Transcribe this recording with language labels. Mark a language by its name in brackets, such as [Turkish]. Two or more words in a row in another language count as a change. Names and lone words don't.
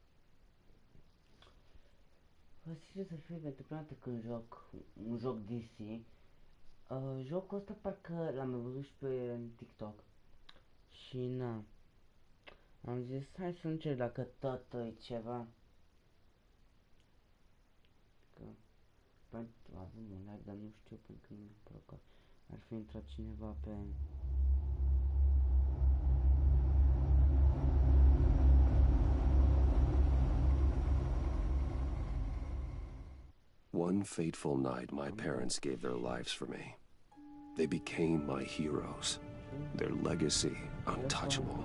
[Romanian] Sincer să fiu, pentru prima dată când joc un joc DC, jocul ăsta parcă l-am văzut și pe TikTok și na, am zis hai să încerc dacă tot e ceva. Că pentru avem un like, dar nu știu pentru că nu mi-a că ar fi intrat cineva pe... [English] One fateful night, my parents gave their lives for me. They became my heroes, their legacy untouchable.